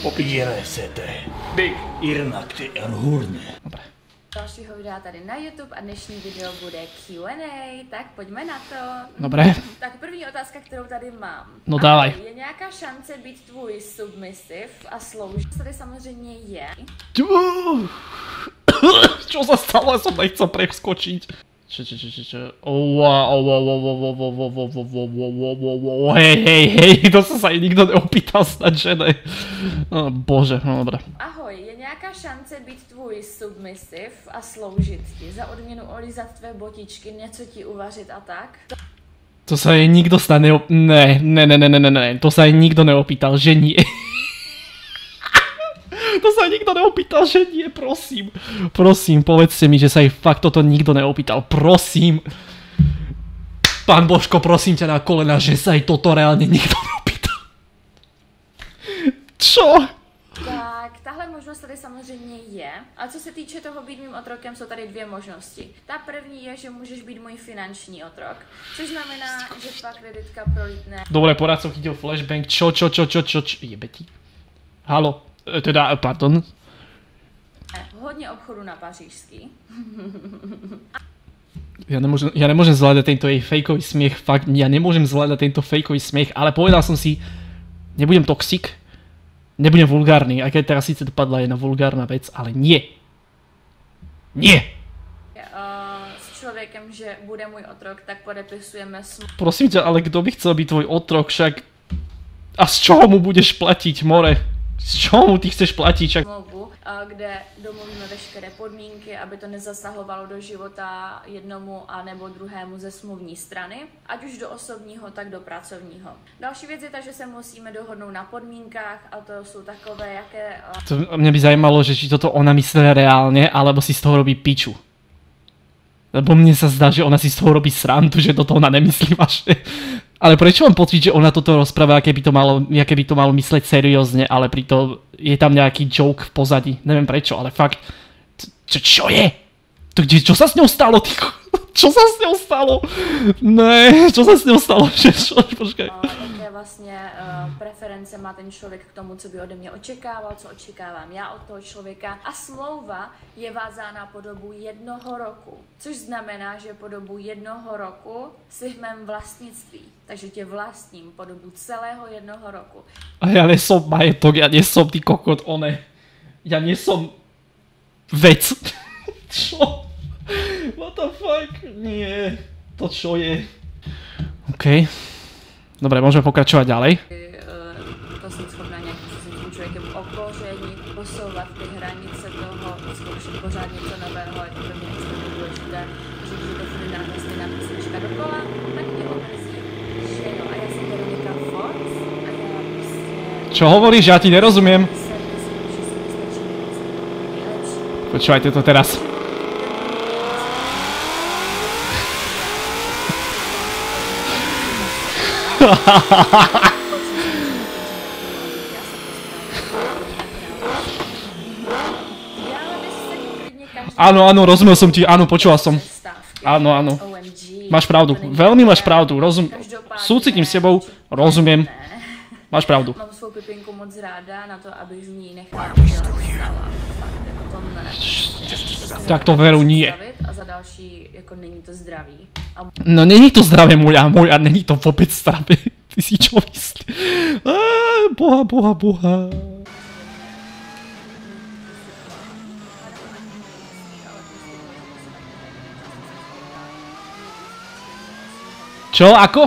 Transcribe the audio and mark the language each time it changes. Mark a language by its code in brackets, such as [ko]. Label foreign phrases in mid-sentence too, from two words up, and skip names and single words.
[sk] Iresete. Irnakti Erhurne. Dobre. [cs] dalšího videa tady na YouTube a dnešní video bude Q&A, tak pojďme na to. [sk] Dobre. [cs] Tak první otázka, kterou tady mám. [sk] No dávaj. [cs] Je nějaká šance být tvůj submissive a sloužit? Tady samozřejmě je. [sk] Čo sa stalo? Ja som nechcel preskočiť. Hej, to sa aj nikto neopýtal [cs] snad, že ne. [sk] Bože, no dobré. [cs] Ahoj, je nějaká šance být tvůj submissive a sloužit ti? Za odměnu olízat tvé botičky, něco ti uvařit a tak? [sk] To sa jej nikto [cs] snad ne, [sk] to sa jej nikto neopýtal, že nie. To sa aj nikto neopýtal, že nie, prosím. Prosím, povedzte mi, že sa jej fakt toto nikto neopýtal, prosím. Pán Božko, prosím ťa na kolena, že sa jej toto reálne nikto neopýtal. Čo? [cs] Tak, tahle možnost tady samozřejmě je. A co se týče toho být mým otrokem, jsou tady dvě možnosti. Ta první je, že můžeš být můj finanční otrok, což znamená, že tvá kreditka prolítne. [sk] Dobre, porád som chytil flashbang, čo, jebeti. Halo, teda, pardon. [cs] Hodně obchodu na Pařížský. [sk] Ja nemôžem zvládať tento jej fejkový smiech, fakt, ja nemôžem zvládať tento fejkový smiech, ale povedal som si, nebudem toxik, nebudem vulgárny, aj keď teraz síce dopadla jedna vulgárna vec, ale nie. Nie! [cs] S člověkem, že bude můj otrok, tak podepisujeme smlouvu. [sk] Prosím ťa, ale kto by chcel byť tvoj otrok, však... A z čoho mu budeš platiť, more? Z čoho mu ty chceš platiť, však... [cs] Kde domluvíme veškeré podmínky, aby to nezasahovalo do života jednomu a nebo druhému ze smluvní strany, ať už do osobního, tak do pracovního. Další věc je ta, že se musíme dohodnout na podmínkách a to jsou takové, jaké... [sk] To mňa by zajímalo, že či toto ona myslí reálne, alebo si z toho robí piču. Lebo mne sa zdá, že ona si z toho robí srandu, že toto ona nemyslí vážne. Ale prečo mám pocit, že ona toto rozpráva, aké by to malo mysleť seriózne, ale pritom je tam nejaký joke v pozadí. Neviem prečo, ale fakt... Čo je? Čo sa s ňou stalo, ty? Čo sa s ňou stalo? Ne, čo sa s ňou stalo? Počkaj. [cs] Jaké vlastně preference má ten člověk k tomu, co by ode mě očekával, co očekávám já od toho člověka. A smlouva je vázána po dobu 1 roku, což znamená, že po dobu 1 roku si v mém vlastnictví. Takže tě vlastním po dobu celého 1 roku. [sk] A ja nesom majetok, ja nesom ty kokot, one. Ja nesom vec. Čo? [en] What the fuck? [sk] Nie. To čo je? OK. Dobre, môžeme pokračovať ďalej. [cs] To jsem schopná nějakým způsobem tím člověkem okořenit, posouvat ty hranice toho, zkoušet pořád něco nového, je to pro mě extrémně důležité, že když je to furt náhle stejná písnička dokola, tak mě omrzí, že jo, a já jsem Veronika Fox a já prostě... [sk] Čo hovoríš? Ja ti nerozumiem. Počúvajte to teraz. Áno, rozumel som ti, áno, počúval som. Áno. Máš pravdu, veľmi máš pravdu, súcitím s tebou, rozumiem. Máš pravdu. [cs] Mám svou Pipinku moc ráda na to, abych z ní nechala. [sk] Tak to veru nie. [cs] A za další, jako není to zdravý. No není to zdravé, moja, není to vôbec zdravé. [sk] Ty si čo myslíš? Boha. Čo? Ako?